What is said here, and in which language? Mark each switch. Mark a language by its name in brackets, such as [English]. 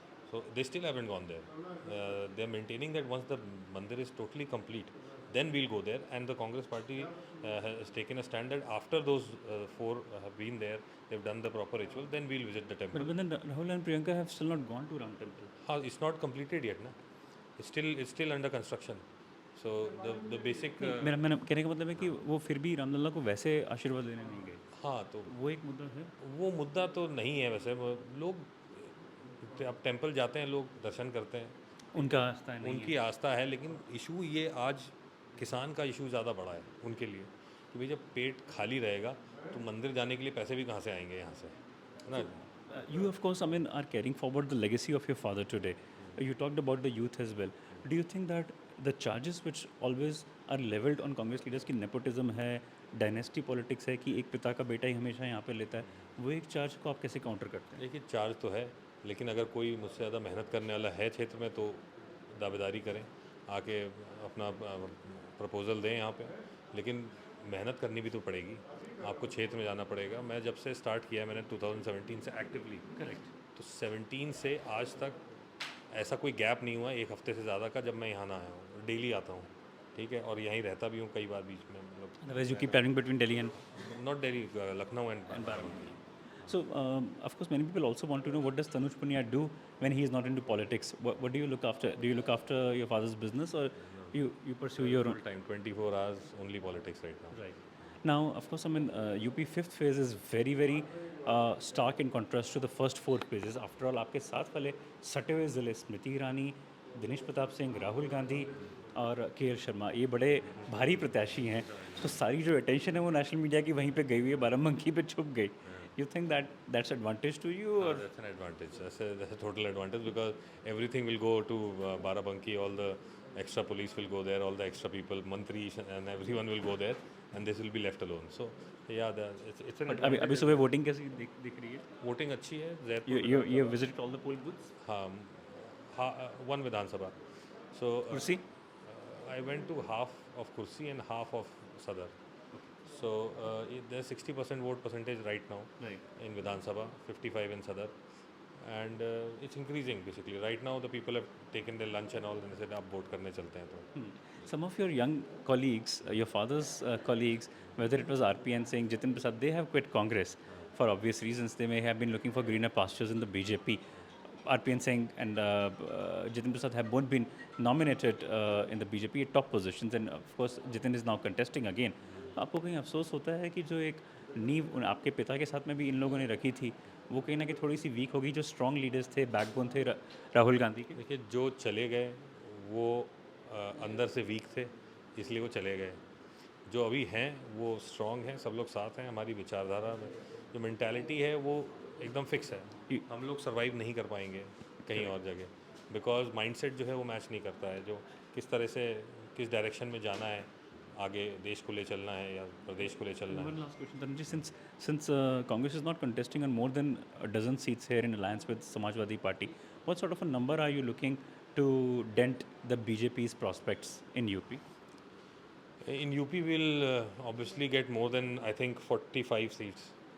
[English] So they still haven't gone there. They are maintaining that once the mandir is totally complete, then we'll go there. And the Congress party has taken a stand that after those four have been there, they've done the proper ritual, then we'll visit the temple. But then Rahul and Priyanka have still not gone to Ram Temple. It's not completed yet, na? it's still under construction. So the basic [Hindi] मेरा मैंने कहने का मतलब है कि वो फिर भी रामलला को वैसे आशीर्वाद लेने नहीं गए, हाँ, तो वो एक मुद्दा है। वो मुद्दा तो नहीं है वैसे। लोग अब टेंपल जाते हैं, लोग दर्शन करते हैं, उनका आस्था है नहीं उनकी आस्था है, लेकिन इशू ये आज किसान का इशू ज़्यादा बड़ा है उनके लिए कि भाई जब पेट खाली रहेगा तो मंदिर जाने के लिए पैसे भी कहाँ से आएंगे यहाँ से, है ना। [English] You, of course, I mean, are carrying forward the legacy of your father today. You talked about the youth as well. Do you think that the charges which always are leveled on Congress leaders [Hindi] की nepotism है, [English] dynasty politics [Hindi] है कि एक पिता का बेटा ही हमेशा यहाँ पे लेता है, वो एक चार्ज को आप कैसे काउंटर करते हैं? देखिए, चार्ज तो है, लेकिन अगर कोई मुझसे ज़्यादा मेहनत करने वाला है क्षेत्र में तो दावेदारी करें, आके अपना प्रपोज़ल दें यहाँ पे, लेकिन मेहनत करनी भी तो पड़ेगी, आपको क्षेत्र में जाना पड़ेगा। मैं जब से स्टार्ट किया है मैंने 2017 से एक्टिवली, करेक्ट। तो 17 से आज तक ऐसा कोई गैप नहीं हुआ एक हफ्ते से ज़्यादा का जब मैं यहाँ ना आया हूँ। डेली आता हूँ, ठीक है, और यहीं रहता भी हूँ कई बार बीच में, मतलब [English] Otherwise, you keep traveling between Delhi and not daily, Lucknow and Barabanki. So, of course, many people also want to know what does Tanuj Punia do when he is not into politics. What do you look after? Do you look after your father's business, or you pursue your own? full time 24 hours only politics right now. Right. Now, of course, I mean, UP fifth phase is very, very stark in contrast to the first four phases. [Hindi] After all, आपके साथ वाले सटे हुए ज़िले स्मृति ईरानी, दिनेश प्रताप सिंह, राहुल गांधी और के L Sharma, ये बड़े भारी प्रत्याशी हैं। तो सारी जो अटेंशन है वो नेशनल मीडिया की वहीं पे गई हुई है, बाराबंकी पे छुप गई। [English] You think that that's advantage to you, or That's an advantage. That's a total advantage because everything will go to Barabanki. All the extra police will go there. All the extra people, mantris, and everyone will go there, and this will be left alone. So yeah, it's an [Hindi] अभी सुबह voting कैसी दिख रही है? voting अच्छी है। Jaipur [English] You visited all the poll booths? हाँ, one Vidhan Sabha. So [Hindi] कुर्सी? [English] I went to half of Kursi and half of Sadar. So there's 60% vote percentage right now Right. in Vidhan Sabha, 55 in Sadar, and it's increasing basically. Right now the people have taken their lunch and all and they said [Hindi] आप vote करने चलते हैं तो। [English] Some of your young colleagues, your father's colleagues, whether it was RPN Singh, Jitin Prasad, they have quit Congress for obvious reasons. They may have been looking for greener pastures in the BJP. RPN Singh and Jitin Prasad have both been nominated in the BJP at top positions, and of course Jitin is now contesting again. [Hindi] आपको कहीं अफसोस होता है कि जो एक नींव आपके पिता के साथ में भी इन लोगों ने रखी थी, वो कहीं ना कहीं थोड़ी सी वीक होगी? जो स्ट्रॉन्ग लीडर्स थे, बैकबोन थे राहुल गांधी के। देखिए, जो चले गए वो अंदर से वीक थे, इसलिए वो चले गए। जो अभी हैं वो स्ट्रॉन्ग हैं, सब लोग साथ हैं। हमारी विचारधारा में जो मेंटालिटी है वो एकदम फिक्स है। हम लोग सर्वाइव नहीं कर पाएंगे कहीं और जगह, बिकॉज माइंडसेट जो है वो मैच नहीं करता है। जो किस तरह से किस डायरेक्शन में जाना है, आगे देश को ले चलना है या प्रदेश को ले चलना है। [English] One last question, Dhananjay. Since Congress is not contesting on more than a dozen seats here in alliance with Samajwadi Party, what sort of a number are you looking to dent the BJP's prospects in UP? In UP we'll obviously get more than I think 45 seats.